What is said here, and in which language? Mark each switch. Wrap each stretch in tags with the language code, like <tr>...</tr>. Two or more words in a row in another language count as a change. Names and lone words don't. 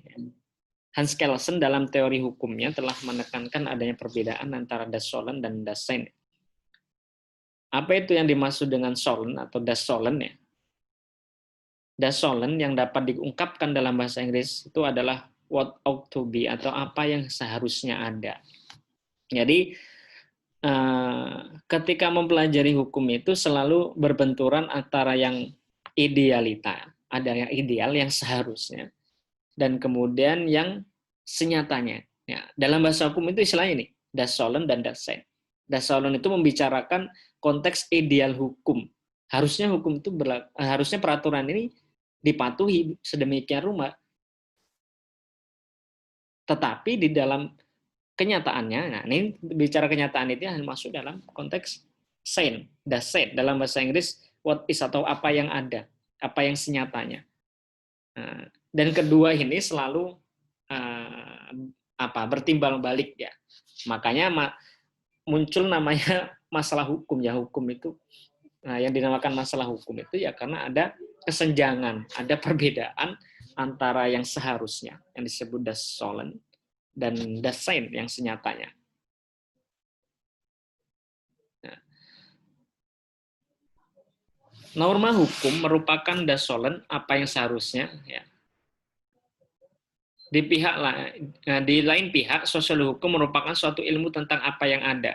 <id>Hans Kelsen dalam teori hukumnya telah menekankan adanya perbedaan antara</id> <de>das solen</de> <id>dan</id> <de>das sen.</de> <id>Apa itu yang dimaksud dengan solen atau</id> <de>das solen</de> <id>ya?</id> <de>Das solen</de> <id>yang dapat diungkapkan dalam bahasa Inggris itu adalah</id> <en>what ought to be,</en> <id>atau apa yang seharusnya ada. Jadi ketika mempelajari hukum itu selalu berbenturan antara yang idealita, ada yang ideal, yang seharusnya, dan kemudian yang senyatanya. Ya, dalam bahasa hukum itu istilahnya ini,</id> <de>das Sollen dan das Sein.</de> <id>Das Sollen itu membicarakan konteks ideal hukum. Harusnya hukum itu harusnya peraturan ini dipatuhi sedemikian rupa. Tetapi di dalam kenyataannya, nah ini bicara kenyataan itu yang masuk dalam konteks</id> <de>Sein, das Sein.</de> <id>Dalam bahasa Inggris,</id> <en>what is</en> <id>atau apa yang ada, apa yang senyatanya. Nah, dan kedua ini selalu bertimbal balik ya. Makanya muncul namanya masalah hukum ya. Hukum itu yang dinamakan masalah hukum itu ya karena ada kesenjangan, ada perbedaan antara yang seharusnya yang disebut</id> <de>das Sollen</de> <id>dan</id> <de>das Sein</de> <id>yang senyatanya. Nah, norma hukum merupakan</id> <de>das Sollen</de> <id>apa yang seharusnya ya. Di lain pihak, sosial hukum merupakan suatu ilmu tentang apa yang ada.</id>